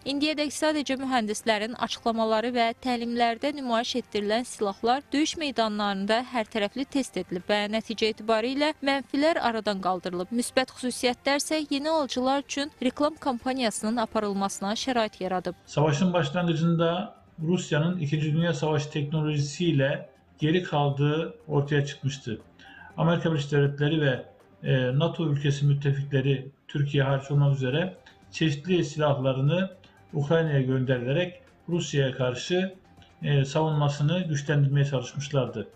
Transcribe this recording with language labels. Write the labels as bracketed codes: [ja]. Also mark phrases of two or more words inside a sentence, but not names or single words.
[az] İndiyədək sadəcə mühəndislərin açıqlamaları və təlimlərdə nümayiş etdirilən silahlar döyüş meydanlarında hər tərəfli test edilib və nəticə etibarilə mənfilər aradan qaldırılıb. Müsbət xüsusiyyətlər isə yeni alıcılar üçün reklam kampaniyasının aparılmasına şərait yaradıb. [tr] Savaşın başlanğıcında Rusya'nın 2. Dünya Savaşı teknolojisiyle geri kaldığı ortaya çıkmıştı. Amerika Birleşik Devletleri ve NATO ülkesi müttefikleri Türkiye hariç olmak üzere çeşitli silahlarını Ukrayna'ya gönderilerek Rusya'ya karşı savunmasını güçlendirmeye çalışmışlardı.